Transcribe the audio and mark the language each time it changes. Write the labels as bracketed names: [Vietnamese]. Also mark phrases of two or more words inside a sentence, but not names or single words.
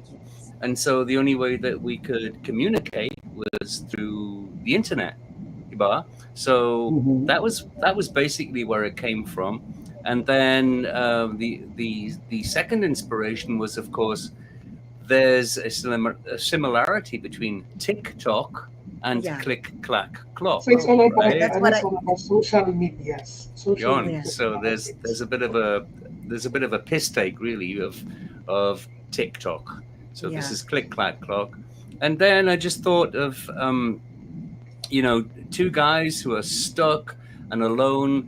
[English] And so the only way that we could communicate was through the internet, diba? So Mhm. that was basically where it came from. And then the second inspiration was, of course, there's a similarity between TikTok and Yeah. CLIK-CLAK-CLOK, So it's all about right? That's what it's all about social medias. Social Yon. media So technologies. there's a bit of a piss take, really, of TikTok. So this Yeah. is CLIK-CLAK-CLOK, and then I just thought of two guys who are stuck and alone.